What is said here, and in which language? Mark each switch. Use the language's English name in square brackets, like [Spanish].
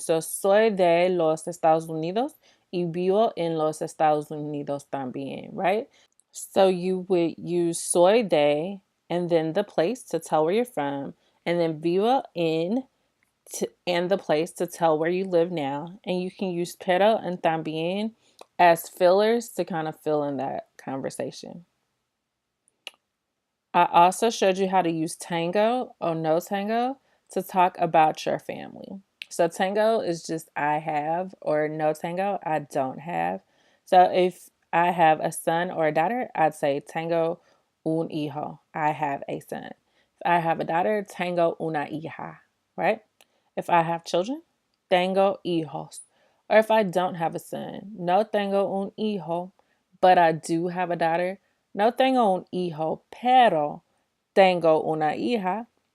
[English] So [Spanish] soy de los Estados Unidos y vivo en los Estados Unidos también, [English] right? So you would use [Spanish] soy de [English] and then the place to tell where you're from, and then [Spanish] vivo en [English] and the place to tell where you live now. And you can use [Spanish] pero [English] and [Spanish] también [English] as fillers to kind of fill in that conversation. I also showed you how to use [Spanish] tango [English] or [Spanish] no tango [English] to talk about your family. So [Spanish] tango [English] is just I have, or [Spanish] no tango, [English] I don't have. So if I have a son or a daughter, I'd say [Spanish] tengo un hijo. [English] I have a son. If I have a daughter, [Spanish] tengo una hija, [English] right? If I have children, [Spanish] tengo hijos. [English] Or if I don't have a son, [Spanish] no tengo un hijo, [English] but I do have a daughter. [Spanish] No tengo un hijo, pero tengo una hija.